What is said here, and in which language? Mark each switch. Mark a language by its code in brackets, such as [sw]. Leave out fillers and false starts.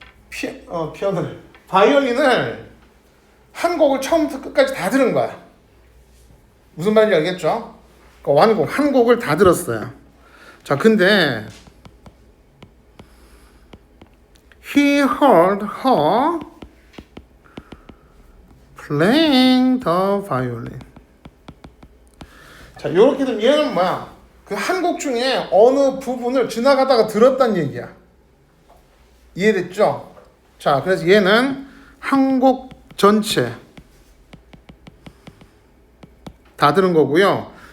[ko] 피아노를 바이올린을 한 곡을 처음부터 끝까지 다 들은 거야. 무슨 말인지 알겠죠? 그러니까 완곡 한 곡을 다 들었어요. 자, 근데 [en] He heard her playing the violin. [ko] 자, 이렇게 되면 얘는 뭐야? 그 한 곡 중에 어느 부분을 지나가다가 들었단 얘기야. 이해됐죠? 자, 그래서 얘는 한 곡 전체 다 들은 거고요.